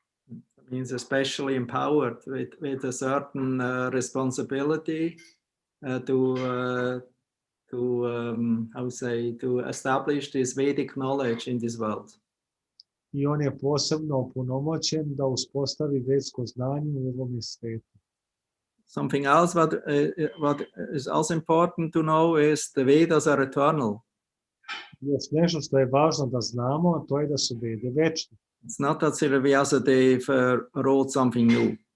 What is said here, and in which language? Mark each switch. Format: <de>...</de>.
<en>It means especially empowered with a certain responsibility to establish this Vedic knowledge in this world.</en> <sr>I on je posebno opunomoćen da uspostavi vedsko znanje u ovom svijetu.</sr> <en>Something else what is also important to know is the Vedas are eternal.</en> <sr>Još nešto što je važno da znamo, a to je da su vede večne.</sr> <en>It's not that Srila Vyasadeva wrote something new.</en>